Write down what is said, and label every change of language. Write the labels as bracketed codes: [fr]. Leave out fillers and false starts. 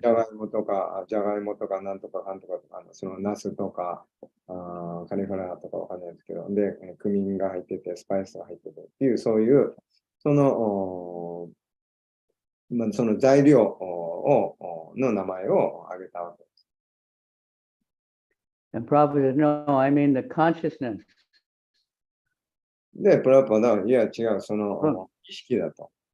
[ja] じゃがいもとか、なんとかかんとか、そのナスとか、カリフラワーとかわかんないですけど、で、クミンが入ってて、スパイスが入っててっていう、そういう、その材料の名前を挙げたわけです。 [en] And Prabhupada said, no, I mean the consciousness. [ja] で、プラパダは、いや違う、その意識だと。